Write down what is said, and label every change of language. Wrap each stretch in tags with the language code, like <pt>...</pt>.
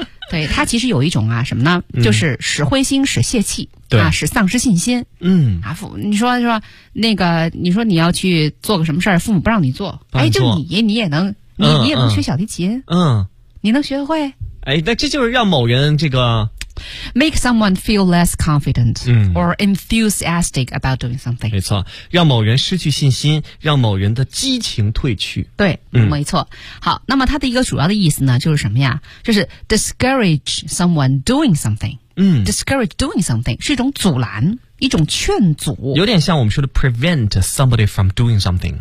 <zh>对，他其实有一种啊什么呢，就是使灰心使泄气。对。啊，使丧失信心。嗯。啊，父你说是吧，那个你说你要去做个什么事儿，父母不让你做。哎，就你也能你也能学小提琴。你能学会。哎，那这就是让某人这个。</zh> <en>Make someone feel less confident or enthusiastic about doing something.</en> <zh>没错，让某人失去信心，让某人的激情退去。对，没错。好，那么它的一个主要的意思呢，就是什么呀？就是</zh> <en>discourage someone doing something. Discourage doing something</en> <zh>是一种阻拦，一种劝阻。有点像我们说的</zh> <en>prevent somebody from doing something.</en>